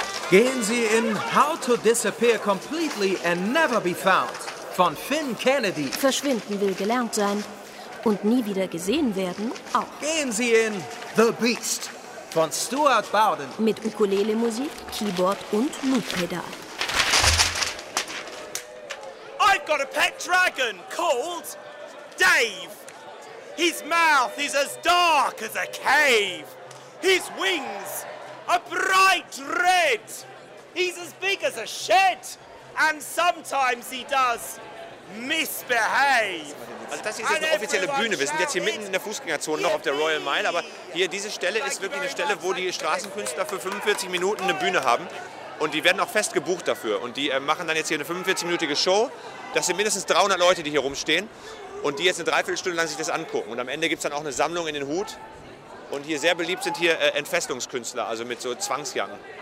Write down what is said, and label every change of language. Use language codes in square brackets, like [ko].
[de] Gehen Sie in How to Disappear Completely and Never Be Found von Finn Kennedy. Verschwinden will gelernt sein und nie wieder gesehen werden auch. Gehen Sie in The Beast von Stuart Bowden. Mit Ukulele-Musik, Keyboard und Loop-Pedal. [en] I've got a pet dragon called Dave. His mouth is as dark as a cave. His wings are bright red. He's as big as a shed. And sometimes he does misbehave. [de] Also das hier ist jetzt eine offizielle Bühne, wir sind jetzt hier mitten in der Fußgängerzone noch auf der Royal Mile, aber hier diese Stelle ist wirklich eine Stelle, wo die Straßenkünstler für 45 Minuten eine Bühne haben und die werden auch fest gebucht dafür und die machen dann jetzt hier eine 45-minütige Show, das sind mindestens 300 Leute, die hier rumstehen und die jetzt eine Dreiviertelstunde lang sich das angucken und am Ende gibt es dann auch eine Sammlung in den Hut und hier sehr beliebt sind hier Entfesselungskünstler, also mit so Zwangsjacken.